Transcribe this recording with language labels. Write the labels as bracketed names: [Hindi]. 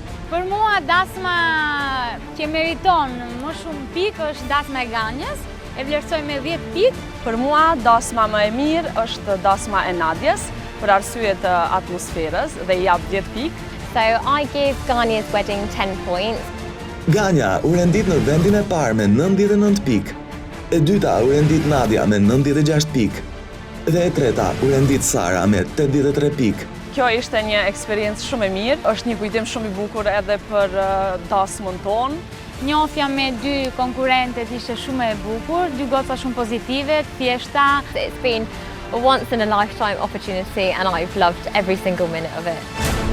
[Albanian] Për mua dasma që meriton më shumë pikë është dasma e Ganjës, e vlerësoj me 10 pikë. Për mua dasma më e mirë është dasma e Nadjes, për arsye të atmosferës dhe I jap 10 pikë. [English] So I give Ganya's wedding 10 points. [Albanian] Ganja u rendit në vendin e parë me 99 pikë. E dyta u rendit Nadia me 96 pikë. Dhe e treta u rendit Sara me 83 pikë. Kjo ishte një eksperiencë shumë e mirë, është një kujtim shumë I bukur edhe për dasmën tonë. Njohja me 2 konkurrentet ishte shumë e bukur, 2 goca shumë pozitive, thjeshta. [English] It's been a once in a lifetime opportunity and I've loved every single minute of it.